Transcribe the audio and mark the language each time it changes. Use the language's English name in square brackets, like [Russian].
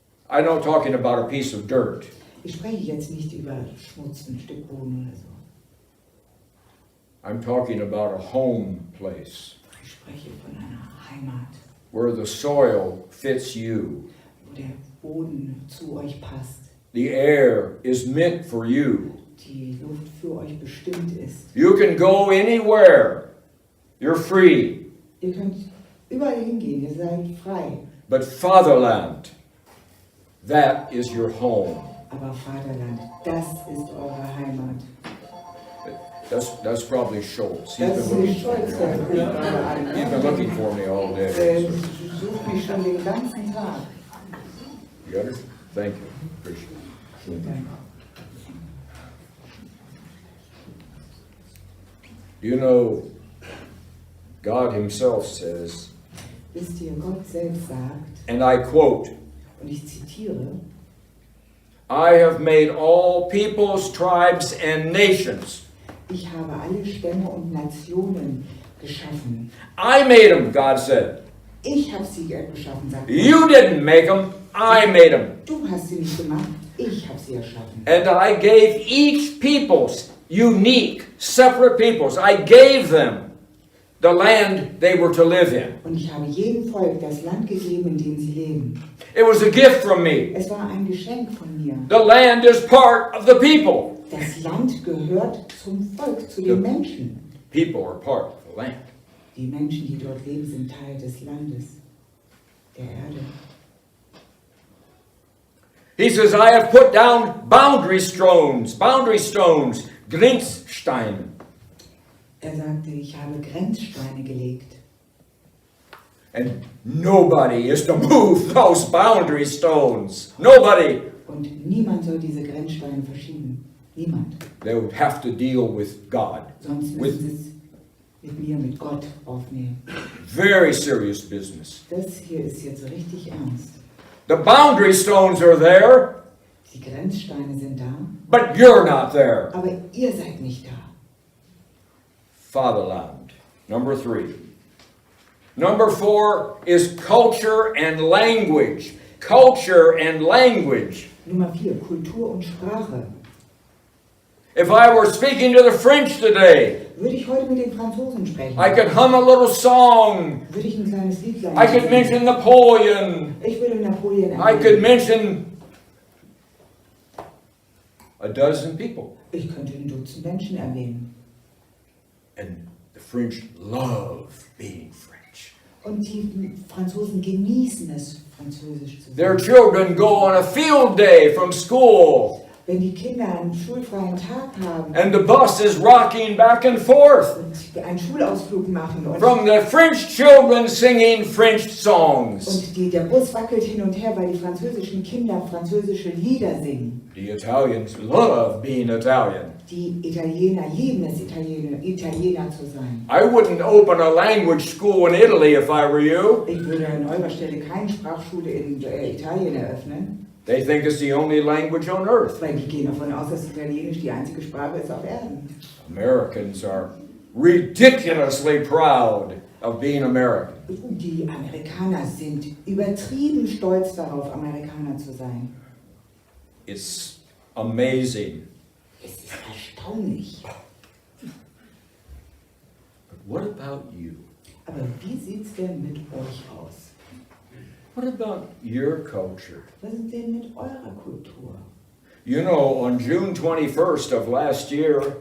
[English] I'm not talking about a piece of dirt. [German] Ich spreche jetzt nicht über Schmutz, ein Stück Boden oder so. [English] I'm talking about a home place [German] Ich spreche von einer Heimat, [English] where the soil fits you. [German] wo der Boden zu euch passt, [English] The air is meant for you. [German] die Luft für euch bestimmt ist. [English] You can go anywhere. You're free. [German] Ihr könnt überall hingehen, ihr seid frei. [English] But fatherland, that is your home. [German] Aber Vaterland, das ist eure Heimat. [English] That's probably Schultz. [German] Das ist nicht Stolz, [English] He's been looking for me all day. [German] Sucht mich schon den ganzen Tag. [English] You got it? Thank you. Appreciate it. [German] Vielen Dank. [English] You know, God himself says, [German] Wisst ihr, Gott selbst sagt, [English] and I quote, [German] und ich zitiere, [English] I have made all peoples, tribes, and nations. [German] ich habe alle Stämme und Nationen geschaffen. [English] I made them, God said. [German] Ich habe sie geschaffen, sagt Gott. [English] You didn't make them, I made them. [German] Du hast sie nicht gemacht, ich habe sie erschaffen. [English] And I gave each peoples, unique, separate peoples, I gave them the land they were to live in. [German] Und ich habe jedem Volk das Land gegeben, in dem sie leben. [English] It was a gift from me. [German] Es war ein Geschenk von mir. [English] The land is part of the people. [German] Das Land gehört zum Volk, zu den Menschen. [English] People are part of the land. [German] Die Menschen, die dort leben, sind Teil des Landes, der Erde. [English] He says, I have put down boundary stones, Grenzsteine. [German] Er sagte, ich habe Grenzsteine gelegt. [English] And nobody is to move those boundary stones. Nobody. [German] Und niemand soll diese Grenzsteine verschieben. Niemand. [English] They would have to deal with God. [German] Sonst müssen sie es mit mir, mit Gott aufnehmen. [English] Very serious business. [German] Das hier ist jetzt richtig ernst. [English] The boundary stones are there, [German] Die Grenzsteine sind da, [English] but you're not there. [German] aber ihr seid nicht da. [English] Fatherland. Number 3. Number 4 is culture and language. Culture and language. [German] Nummer 4, Kultur und Sprache. [English] If I were speaking to the French today, [German] Würde ich heute mit den Franzosen sprechen? [English] I could hum a little song. [German] Würde ich ein kleines Liedlein [English] I could mention Napoleon. [German] Ich würde Napoleon [English] I could [German] erwähnen. [English] mention a dozen people. [German] Ich könnte ein Dutzend Menschen erwähnen. [English] And the French love being French. [German] Und die Franzosen genießen es, Französisch zu [English] Their [German] sein. [English] children go on a field day from school. [German] Wenn die Kinder einen schulfreien Tag haben [English] And the bus is rocking back and forth. [German] und einen Schulausflug machen [English] From the French children singing French songs. [German] und der Bus wackelt hin und her, weil die französischen Kinder französische Lieder singen. [English] The Italians love being Italian. [German] Die Italiener lieben es, Italiener zu sein. [English] I wouldn't open a language school in Italy if I were you. [German] Ich würde an eurer Stelle keine Sprachschule in Italien eröffnen, [English] They think it's the only language on earth. [German] weil die gehen davon aus, dass Italienisch die einzige Sprache ist auf Erden. [English] Americans are ridiculously proud of being American. [German] Die Amerikaner sind übertrieben stolz darauf, Amerikaner zu sein. [English] It's amazing. [German] Es ist erstaunlich. [English] But what about you? [German] Aber wie sieht es denn mit euch aus? [English] What about your culture? [German] Was ist denn mit eurer Kultur? [English] You know, on June 21st of last year,